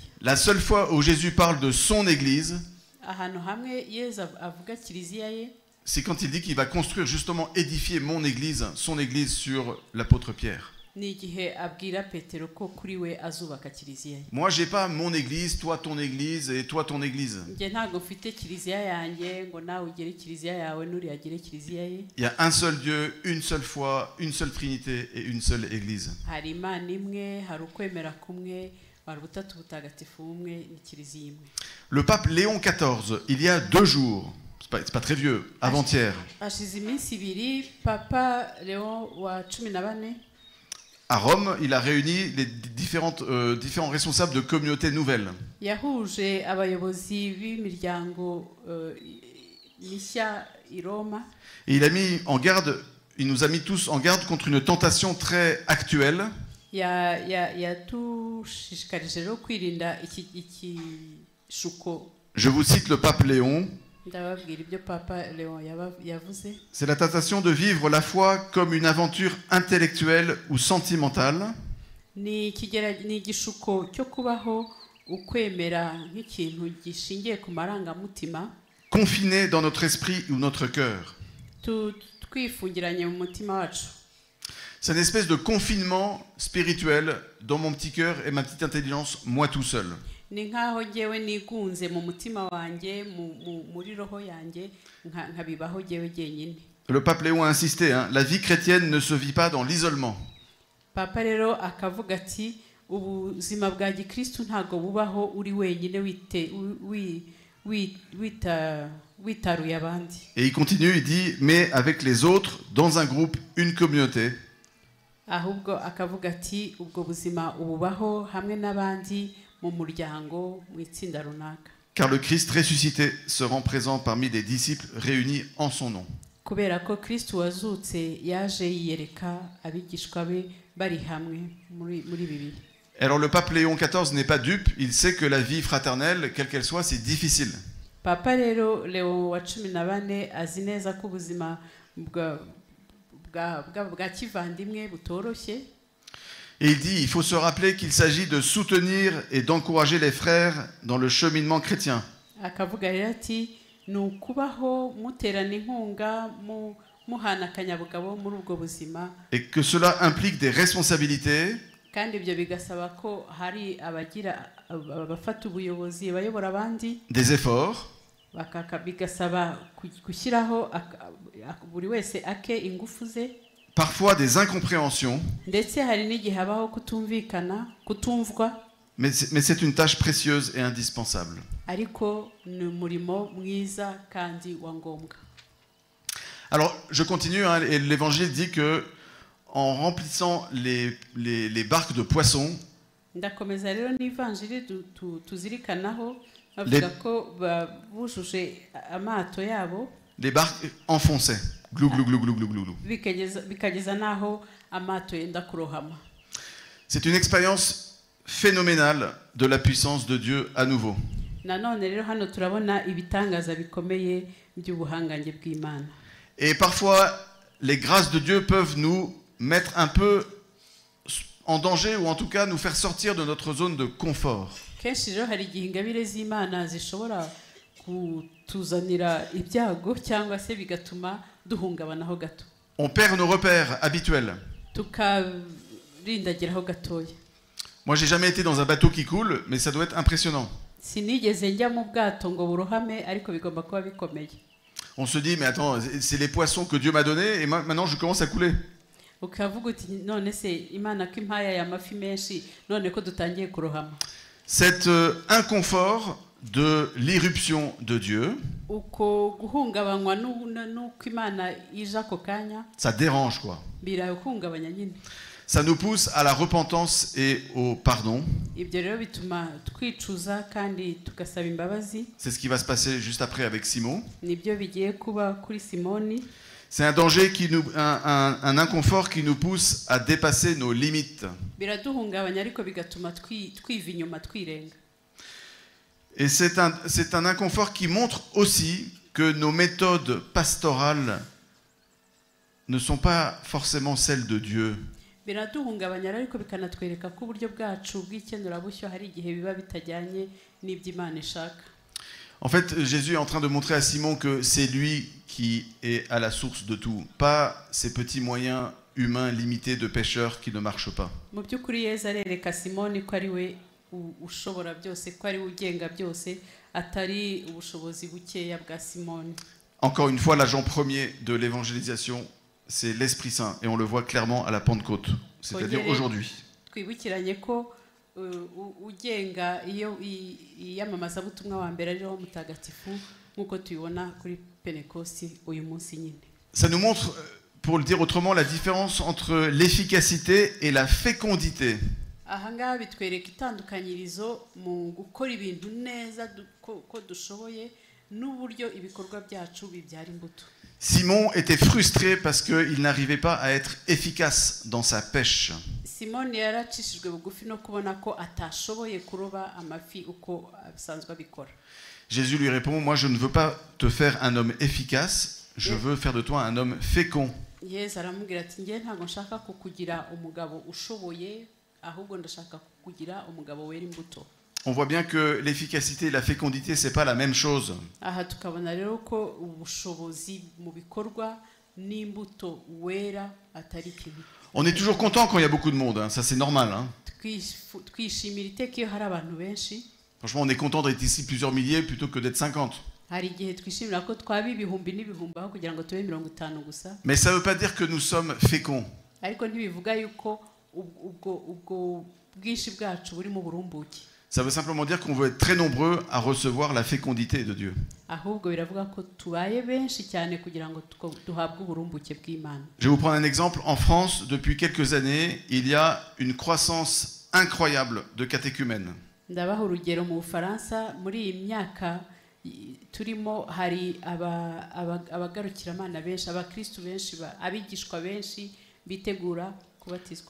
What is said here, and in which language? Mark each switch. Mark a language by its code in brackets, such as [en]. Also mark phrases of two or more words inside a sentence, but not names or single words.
[fr] La seule fois où Jésus parle de son église, [rw] Ahantu hamwe Yesu avuga kiliziya ye, [fr] c'est quand il dit qu'il va construire justement, édifier mon église, son église sur l'apôtre Pierre. [rw] ni igihe abwira Petero ko kuri we azubaka kiliziya ye. [fr] Moi, j'ai pas mon église, toi ton église et toi ton église. [rw] Njye ntabwo mfite kiliziya yanjye ngo nawe ugere kiliziya yawe n'uriya agere kiliziya ye. [fr] Il y a un seul Dieu, une seule foi, une seule Trinité et une seule église. [rw] Hari Imana imwe, hari ukwemera kumwe, hari ubutatu butagatifu bumwe, ni kiliziya imwe. [fr] Le pape Léon XIV, il y a 2 jours, c'est pas très vieux, avant-hier, [rw] Hashize iminsi ibiri Papa Léon wa 14 [fr] à Rome, il a réuni les différents responsables de communautés nouvelles. [rw] yahuje abayobozi b'imiryango mishya i Roma. [fr] Et il nous a mis tous en garde contre une tentation très actuelle. [rw] Yatushishikarije rero kwirinda iki shuko. [fr] Je vous cite le pape Léon. [rw] Ndababwira ibyo Papa Léon yavuze. [fr] C'est la tentation de vivre la foi comme une aventure intellectuelle ou sentimentale. [rw] Ni igishuko cyo kubaho ukwemera nk'ikintu gishingiye ku marangamutima, [fr] Confiné dans notre esprit ou notre cœur. [rw] twifungiranye mu mutima wacu. [fr] C'est une espèce de confinement spirituel dans mon petit cœur et ma petite intelligence, moi tout seul. [rw] Ni nkaho ngewe nigunze mu mutima wanjye, muri roho yanjye, nkabibaho ngewe jyenyine. [fr] Le pape Léon a insisté, hein, la vie chrétienne ne se vit pas dans l'isolement. [rw] Papa rero akavuga ati ubuzima bwa gikristo ntago bubaho uri wenyine witaruye abandi. [fr] Et il continue, il dit, mais avec les autres, dans un groupe, une communauté. [rw] Ahubwo akavuga ati ubwo buzima ububaho hamwe n'abandi mu muryango, mu itsinda runaka. [fr] Car le Christ ressuscité se rend présent parmi des disciples réunis en son nom. [rw] Kubera ko Kristo wazutse yaje yiyereka abigishwa be bari hamwe muri bibiri. [fr] Alors le pape Léon XIV n'est pas dupe, il sait que la vie fraternelle, quelle qu'elle soit, c'est difficile. [rw] Papa rero Léon wa 14 azi neza ko ubuzima bwa kivandimwe butoroshye. [fr] Et il dit, il faut se rappeler qu'il s'agit de soutenir et d'encourager les frères dans le cheminement chrétien. [rw] Akavuga rero ati ni ukubaho muterana inkunga muhana akanyabugabo muri ubwo buzima [fr] et que cela implique des responsabilités, [rw] kandi ibyo bigasaba ko hari abafata ubuyobozi bayobora abandi [fr] des efforts, [rw] bigasaba gushyiraho buri wese ake ingufu ze, [fr] parfois des incompréhensions, [rw] ndetse hari n'igihe habaho kutumvwa, [fr] mais c'est une tâche précieuse et indispensable. [rw] ariko ni umurimo mwiza kandi wa ngombwa. [fr] Alors, je continue, hein, et l'évangile dit que en remplissant les barques de poissons, [rw] ndakomeza rero n'ivanjiri tuzirikanaho bavuga ko bujuje amato yabo, [fr] les barques enfonçaient. Glou, glou, glou, glou, glou, glou, glou. [rw] bikageza naho amato yenda kurohama. [fr] C'est une expérience phénoménale de la puissance de Dieu à nouveau. [rw] nanone rero hano turabona ibitangaza bikomeye by'ubuhangange bw'Imana. [fr] Et parfois, les grâces de Dieu peuvent nous mettre un peu en danger, ou en tout cas nous faire sortir de notre zone de confort. [rw] Kenshi rero hari igihe ingabire z'Imana zishobora kutuzanira ibyago cyangwa se bigatuma duhungabanaho gato. [fr] On perd nos repères habituels. [rw] Tukarindagiraho gatoya. [fr] Moi, j'ai jamais été dans un bateau qui coule, mais ça doit être impressionnant. [rw] Sinigeze njya mu bwato ngo burohame, ariko bigomba kuba bikomeye. [fr] On se dit, mais attends, c'est les poissons que Dieu m'a donnés, et maintenant je commence à couler. [rw] Ukavuga uti none se Imana ko impaya y'amafi menshi none ko dutangiye kurohama. [fr] Cet inconfort de l'irruption de Dieu, [rw] Uko guhungabanywa n'uko Imana ije ako kanya, [fr] ça dérange quoi. [rw] birahungabanya nyine. [fr] Ça nous pousse à la repentance et au pardon. [rw] Ibyo rero bituma twicuza kandi tugasaba imbabazi. [fr] C'est ce qui va se passer juste après avec Simon. [rw] Nibyo bigiye kuba kuri Simoni. [fr] C'est un danger un inconfort qui nous pousse à dépasser nos limites. [rw] Biraduhungabanya ariko bigatuma twiva inyuma twirenga. [fr] Et c'est un inconfort qui montre aussi que nos méthodes pastorales ne sont pas forcément celles de Dieu. [rw] Biraduhungabanya ariko bikanatwereka ko uburyo bwacu bw'ikenurabushyo hari igihe biba bitajyanye n'iby'Imana ishaka. [fr] En fait, Jésus est en train de montrer à Simon que c'est lui qui est à la source de tout, pas ces petits moyens humains limités de pêcheurs qui ne marchent pas. [rw] Mu by'ukuri Yesu arereka Simoni ko ari we ushobora byose, ko ari we ugenga byose, atari ubushobozi bukeya bwa Simoni. [fr] Encore une fois, l'agent premier de l'évangélisation, c'est l'Esprit Saint, et on le voit clairement à la Pentecôte, c'est-à-dire aujourd'hui. [rw] Twibukiranye ko ugenga iyo iyamamazabutumwa wa mbere ari Roho Mutagatifu, nk'uko tubibona kuri Pentekosti uyu munsi nyine. [fr] Ça nous montre, pour le dire autrement, la différence entre l'efficacité et la fécondité. [rw] Aha ngaha bitwereka itandukanyirizo mu gukora ibintu neza ko dushoboye n'uburyo ibikorwa byacu bibyara imbuto. [fr] Simon était frustré parce qu'il n'arrivait pas à être efficace dans sa pêche. [rw] Simoni yaracishijwe bugufi no kubona ko atashoboye kuroba amafi uko abisanzwe abikora. [fr] Jésus lui répond, moi je ne veux pas te faire un homme efficace, je veux faire de toi un homme fécond. [rw] Yesu aramubwira ati ngiye ntabwo nshaka kukugira umugabo ushoboye, ahubwo ndashaka kukugira umugabo wera imbuto. [fr] On voit bien que l'efficacité et la fécondité, c'est pas la même chose. [rw] Aha tukabona rero ko ubushobozi mu bikorwa n'imbuto wera atari kimwe. [fr] On est toujours content quand il y a beaucoup de monde, hein. Ça c'est normal. Hein. [rw] Twishimira iteka iyo hari abantu benshi. [fr] Franchement, on est content d'être ici plusieurs milliers plutôt que d'être 50. [rw] Hari igihe twishimira ko twaba ibihumbi n'ibihumbi aho kugira ngo tube 50 gusa. [fr] Mais ça ne veut pas dire que nous sommes féconds. [rw] Ariko ntibivuga yuko ubwo bwinshi bwacu buri mu burumbuke. [fr] Ça veut simplement dire qu'on veut être très nombreux à recevoir la fécondité de Dieu. [rw] Ahubwo biravuga ko tubaye benshi cyane kugira ngo duhabwe uburumbuke bw'Imana. [fr] Je vais vous prendre un exemple. En France, depuis quelques années, il y a une croissance incroyable de catéchumènes. [rw] Ndabaho urugero mu Bufaransa muri iyi myaka turimo hari abagarukira Imana benshi, abakristo benshi, abigishwa benshi bitegura kubatizwa.